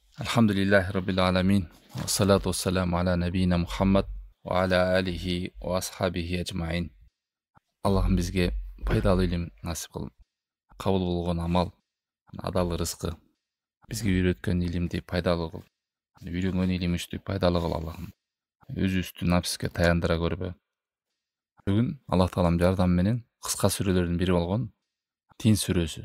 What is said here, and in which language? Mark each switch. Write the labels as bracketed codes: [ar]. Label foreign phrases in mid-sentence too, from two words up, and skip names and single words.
[ar] الحمد لله رب العالمين. الصلاة والسلام على نبينا محمد وعلى آله وأصحابه أجمعين. [ky] Allah'ım bizge пайдалы илим насип кыл. Кабыл болгон амал, адал рызкы. Бизге үйрөткөн илимди пайдалуу кыл. Үйрөнгөн илимибизди пайдалуу кыл Аллахым. Өзүбүздү напске таяндыра көрбө. Бүгүн Аллах Таалам жардамы менен кыска сүрөлөрдүн бири болгон Тин сүрөсү.